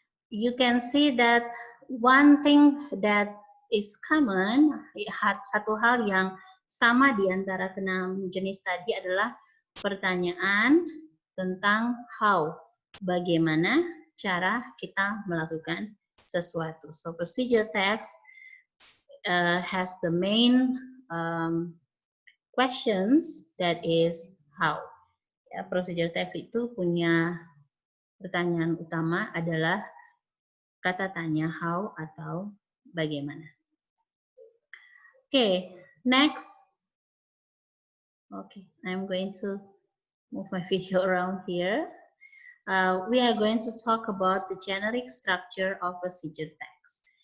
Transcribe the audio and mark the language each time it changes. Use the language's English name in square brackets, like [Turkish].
[English] You can see that one thing that is common, [Indonesian] satu hal yang sama di antara ke-6 jenis tadi adalah pertanyaan tentang how, bagaimana cara kita melakukan sesuatu. [English] So procedure text has the main questions, that is how. [Indonesian] Ya, procedure text itu punya pertanyaan utama adalah kata tanya how atau bagaimana. [English] Okay, next. Okay, I'm going to move my video around here. We are going to talk about the generic structure of procedure text.